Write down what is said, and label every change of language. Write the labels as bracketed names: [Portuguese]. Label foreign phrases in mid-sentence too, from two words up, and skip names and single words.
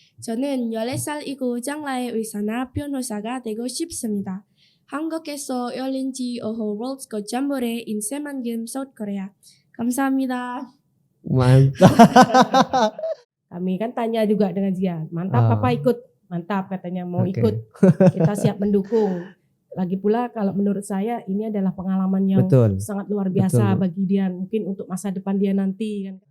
[Korean] 저는 14살 이고 장라의 의사나 변호사가 되고 싶습니다. 한국에서 열린 G5 World Cup 잠보레 인세만금 South Korea. 감사합니다. [Indonesian] Mantap. Kami kan tanya juga dengan Zia, mantap apa ikut? Mantap katanya mau ikut. Kita siap mendukung. Lagi pula kalau menurut saya ini adalah pengalaman yang sangat luar biasa bagi dia, mungkin untuk masa depan dia nanti kan.